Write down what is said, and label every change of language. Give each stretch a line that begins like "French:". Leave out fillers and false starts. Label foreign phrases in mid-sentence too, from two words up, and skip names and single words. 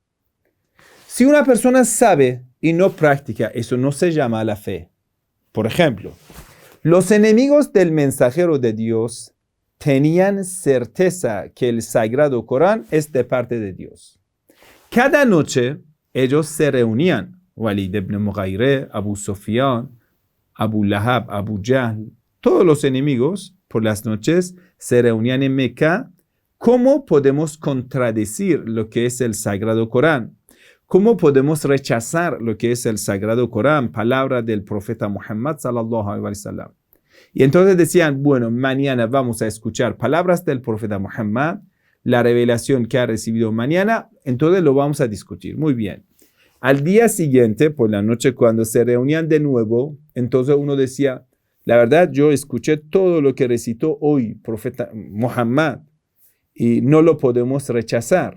Spanish: Si una persona sabe y no practica, eso no se llama la fe. Por ejemplo, los enemigos del mensajero de Dios tenían certeza que el Sagrado Corán es de parte de Dios. Cada noche ellos se reunían. Walid ibn Mughayre, Abu Sufyan, Abu Lahab, Abu Jahl, todos los enemigos por las noches se reunían en Meca. ¿Cómo podemos contradecir lo que es el Sagrado Corán? ¿Cómo podemos rechazar lo que es el Sagrado Corán, palabra del profeta Muhammad
Arabic: صلى الله عليه وسلم?
Spanish: Y entonces decían, bueno, mañana vamos a escuchar palabras del profeta Muhammad, la revelación que ha recibido mañana, entonces lo vamos a discutir. Muy bien. Al día siguiente, por la noche, cuando se reunían de nuevo, entonces uno decía, la verdad, yo escuché todo lo que recitó hoy profeta Muhammad y no lo podemos rechazar.